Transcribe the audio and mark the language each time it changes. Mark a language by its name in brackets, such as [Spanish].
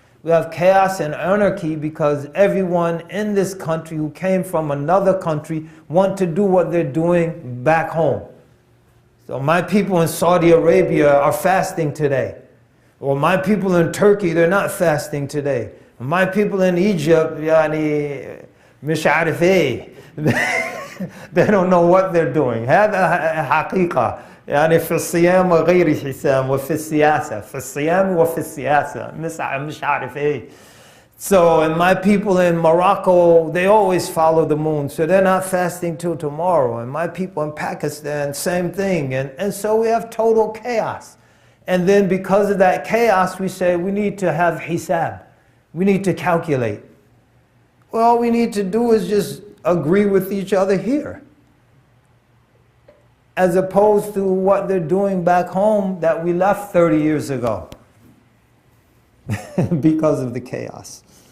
[English] We have chaos and anarchy because everyone in this country who came from another country want to do what they're doing back home. So my people in Saudi Arabia are fasting today. Or my people in Turkey, they're not fasting today. My people in Egypt, [Arabic] مش عارف ايه. [English] They don't know what they're doing. [Arabic] هذا حقيقة. يعني في الصيام غير حسام، وفي السياسة، في الصيام وفي السياسة، مش عارف ايه. [English] So, and my people in Morocco, they always follow the moon, so they're not fasting till tomorrow. And my people in Pakistan, same thing. And so we have total chaos. And then because of that chaos, we say we need to have hisab. We need to calculate. Well, all we need to do is just agree with each other here, as opposed to what they're doing back home that we left 30 years ago because of the chaos.